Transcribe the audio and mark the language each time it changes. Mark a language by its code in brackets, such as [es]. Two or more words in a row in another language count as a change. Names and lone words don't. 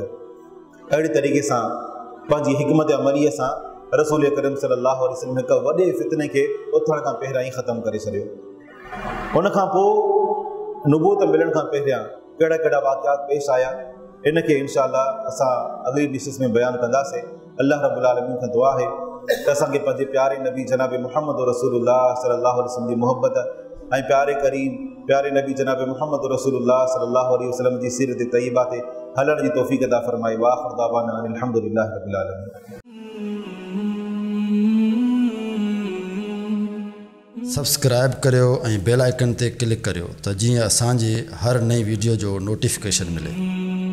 [sd] अहिड़ी तरीक़े सां पंहिंजी हिकमत अमलीअ सां रसूल करीम [ar] صلى الله عليه وسلم [sd] हिकु वॾे फितने खे उथण खां पहिरियां ई ख़तमु करे छॾियो। उन खां पोइ नुबूत मिलण खां पहिरियां कहिड़ा कहिड़ा वाक़ियात पेश आया, इनखे इंशाअल्लाह असां अॻली डिशेस में बयानु कंदासीं। [ar] الله رب العالمين [sd] खां दुआ आहे त असांखे पंहिंजे प्यारे नबी जनाब मुहम्मद रसूलुल्लाह [ar] صلى الله عليه وسلم [sd] जी मोहब्बत ऐं प्यारे करीम प्यारे नबी जनाब मुहम्मद रसूलुल्लाह [ar] صلى الله عليه وسلم [sd] जी सीरत तय्यबा ते हलण जी तौफ़ीक़ अता फरमाए। [ar] وآخر دعوانا الحمد لله رب العالمين. [sd] सब्सक्राइब करियो ऐं [en] bell icon [sd] ते क्लिक करियो त जीअं असांजे हर नई वीडियो जो नोटिफिकेशन मिले।